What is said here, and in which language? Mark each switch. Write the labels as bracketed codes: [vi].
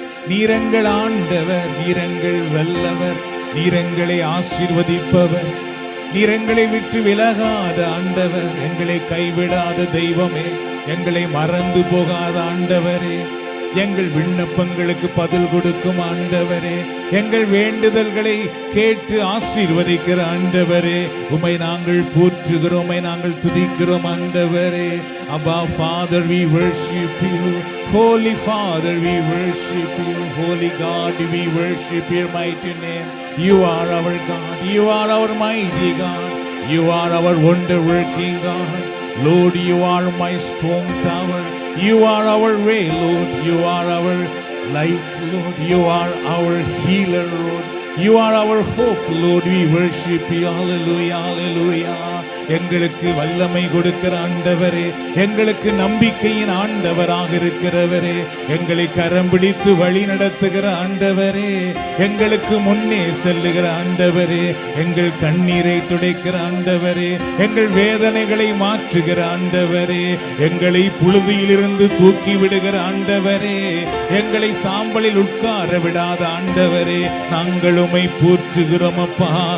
[ta] நீரங்கள் ஆண்டவர், நீரங்கள் வல்லவர், நீரங்களை ஆசீர்வதிப்பவர், நீரங்களை விட்டு விலகாத ஆண்டவர், எங்களை கைவிடாத தெய்வமே, எங்களை மறந்து போகாத ஆண்டவரே, எங்கள் விண்ணப்பங்களுக்கு பதில் கொடுக்கும் ஆண்டவரே, எங்கள் வேண்டுதல்களை கேட்டு ஆசீர்வதிக்கிற ஆண்டவரே, உம்மை நாங்கள் போற்றுகிறோம், உம்மை நாங்கள் துதிக்கிறோம் ஆண்டவரே. [en] Abba Father, we worship you. Holy Father, we worship you. Holy God, we worship your mighty name. You are our God, you are our mighty God, you are our wonder working God. Lord, you are my strong tower, you are our way, Lord, you are our light, Lord, you are our healer, Lord, you are our hope, Lord, we worship you. Hallelujah, hallelujah. [ta] எங்களுக்கு வல்லமை கொடுக்கிற ஆண்டவரே, எங்களுக்கு நம்பிக்கையின் ஆண்டவராக இருக்கிறவரே, எங்களை கரம் பிடித்து வழி நடத்துகிற ஆண்டவரே, எங்களுக்கு முன்னே செல்லுகிற ஆண்டவரே, எங்கள் கண்ணீரை துடைக்கிற ஆண்டவரே, எங்கள் வேதனைகளை மாற்றுகிற ஆண்டவரே, எங்களை புழுதியிலிருந்து தூக்கி விடுகிற ஆண்டவரே, எங்களை சாம்பலில் உட்கார விடாத ஆண்டவரே, நாங்கள் உம்மை போற்றுகிறோம் அப்பா.